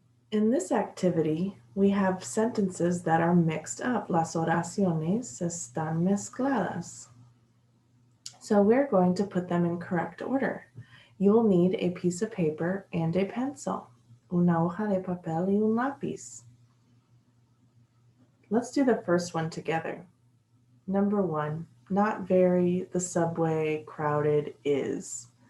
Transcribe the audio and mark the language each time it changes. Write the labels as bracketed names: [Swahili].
[English] In this activity, we have sentences that are mixed up. [Spanish] Las oraciones están mezcladas. [English] So we're going to put them in correct order. You will need a piece of paper and a pencil, [Spanish] una hoja de papel y un lápiz. [English] Let's do the first one together. Number 1, not very, the subway crowded is.